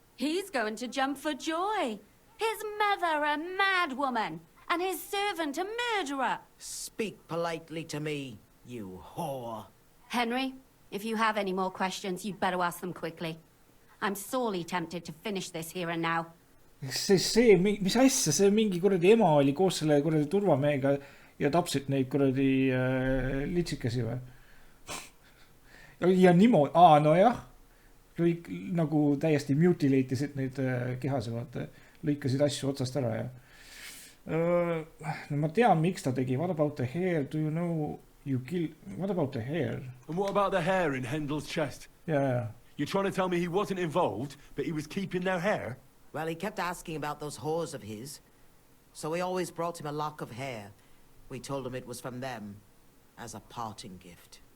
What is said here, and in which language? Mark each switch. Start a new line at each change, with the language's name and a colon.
English: He's going to jump for joy. His mother a mad woman, and his servant a murderer. Speak politely to me, you whore. Henry, if you have any more questions, you'd better ask them quickly. I'm sorely tempted to finish this here and now.
Estonian: See, mis asja, see mingi kuradi ema oli koos selle kuradi turvamehega ja tapsid neid kuradi litsikesi või? Ja niimoodi, no jah. Nagu täiesti mutilate'isid neid kehase, vaata. lõikasid asju otsast ära ja no ma tean, miks ta tegi.
English: What about the hair? Do you know you kill... What about the hair? And what about the hair in Hendel's chest? Yeah. You're trying to tell me he wasn't involved, but he was keeping their hair? Well, he kept asking about those whores of his. So we always brought him a lock of hair. We told him it was from them, as a parting gift.